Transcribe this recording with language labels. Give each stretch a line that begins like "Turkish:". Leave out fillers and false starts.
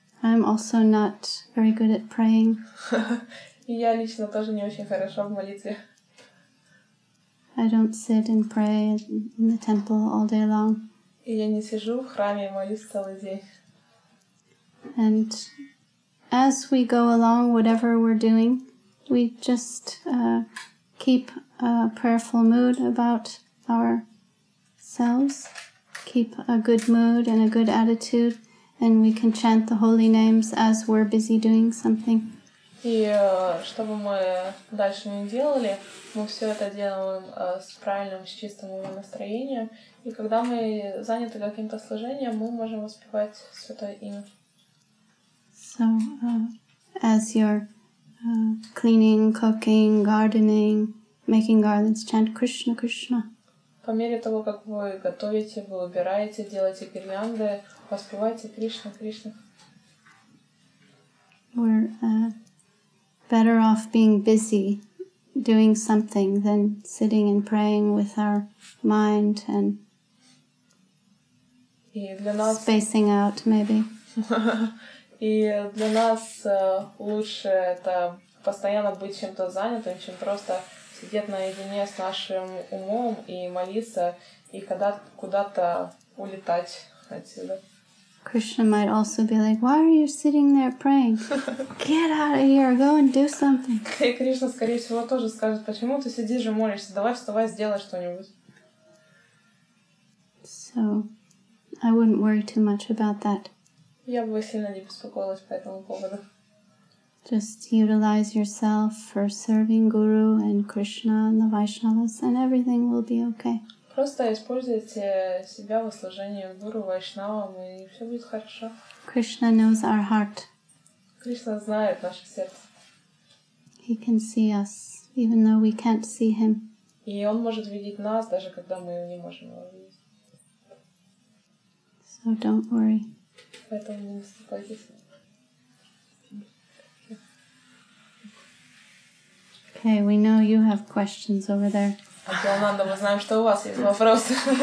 English: I'm also not very good at praying.
Russian: И я лично тоже не очень хорошо в молитве.
English: I don't sit and pray in the temple all day long.
Russian: И я не сижу в храме и молюсь целый день.
English: And as we go along, whatever we're doing, we just keep a prayerful mood about ourselves, keep a good mood and a good attitude, and we can chant the holy names as we're busy doing something.
Russian: И что бы мы дальше не делали, мы все это делаем с правильным, с чистым настроением. И когда мы заняты каким-то служением, мы можем воспевать Святое Имя.
English: So, as you're cleaning, cooking, gardening, making garlands, chant Krishna, Krishna.
Russian: По мере того, как вы готовите, вы убираете, делаете гирлянды, воспевайте Кришна, Кришна.
English: We're better off being busy doing something than sitting and praying with our mind and spacing out, maybe.
Russian: И для нас лучше это постоянно быть чем-то занятым, чем просто сидеть наедине с нашим умом и молиться, и когда куда-то улетать отсюда.
English: Krishna might also be like, why are you sitting there praying? Get out of here, go and do something.
Russian: И Кришна, скорее всего, тоже скажет, почему ты сидишь и молишься? Давай вставай, сделай что-нибудь.
English: So, I wouldn't worry too much about that.
Russian: Я бы сильно не беспокоилась по этому поводу.
English: Just utilize yourself for serving Guru and Krishna and the Vaishnavas, and everything will be okay.
Russian: Просто используйте себя во служении Гуру, Вайшнавам, и все будет хорошо.
English: Krishna knows our heart.
Russian: Кришна знает наше сердце.
English: He can see us, even though we can't see him.
Russian: И Он может видеть нас, даже когда мы не можем Его видеть.
English: So don't worry.
Russian: Поэтому не беспокойтесь.
English: Okay, we know you have questions over there.
Russian: Йоланда, мы знаем, что у вас есть вопросы.